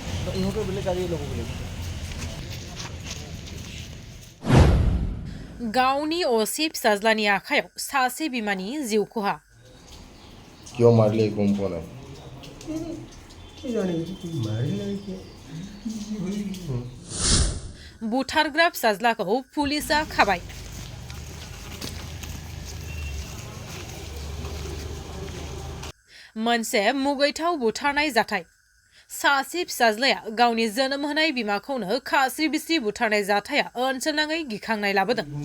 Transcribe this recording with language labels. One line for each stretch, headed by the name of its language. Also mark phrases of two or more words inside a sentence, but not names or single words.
Assamese: ইহঁতৰ বেলেগ গাড়ী ল'ব বোলে
Bodo: गावनि असे फिसाज्लानि आखायाव सासे बिमानि जिउ खहा
Assamese: কিয় মাৰিলে গম পোৱা নাই
Bodo: बुथारग्रा फिसाज्लाखौ पुलिसा खाबाय मोनसे मुगैथाव बुथारनाय जाथाय सासे फिसाज्लाया गावनि जोनोम होनाय बिमाखौनो खास्रि बिस्रि बुथारनाय जाथाया ओनसोलनाङै गिखांनाय लाबोदों